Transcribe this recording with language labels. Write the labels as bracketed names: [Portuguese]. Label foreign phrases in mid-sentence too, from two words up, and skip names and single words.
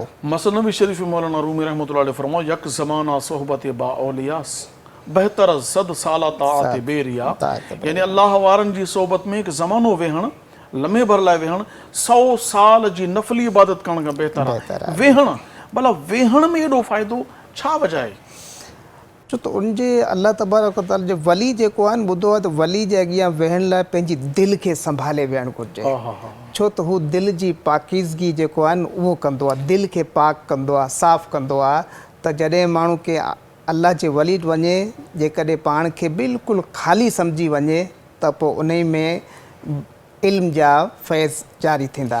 [Sindhi] मसनवी शरीफ मौलाना रूमी रहमतुल्लाह अलैह फरमाओ, [Persian] یک زمانه صحبت با اولیاس بهتر صد ساله طاعت بی‌ریا. [Sindhi] यानी अल्लाह वारनि जी सोबत में हिकु ज़मानो वेहण, लम्हे भर लाइ वेहण, 100 साल जी नफ़ली इबादत करण खां बहितर आहे वेहण। भला वेहण में एॾो फ़ाइदो छा वजह आहे? छो त उनजे अल्लाह तबारक व तआला जो वली जेको आहे न, ॿुधो आहे त वली जे अॻियां वेहण लाइ पंहिंजी दिलि खे संभाले वेहणु घुरिजे। छो त हू दिलि जी पाकीज़गी जेको आहे न उहो कंदो आहे, दिलि खे पाक कंदो आहे, साफ़ु कंदो आहे। त जॾहिं माण्हू खे अल्लाह जे वली वटि वञे, जेकॾहिं पाण खे बिल्कुलु ख़ाली सम्झी वञे, त पोइ उन में इल्म जा फैज़ जारी थींदा।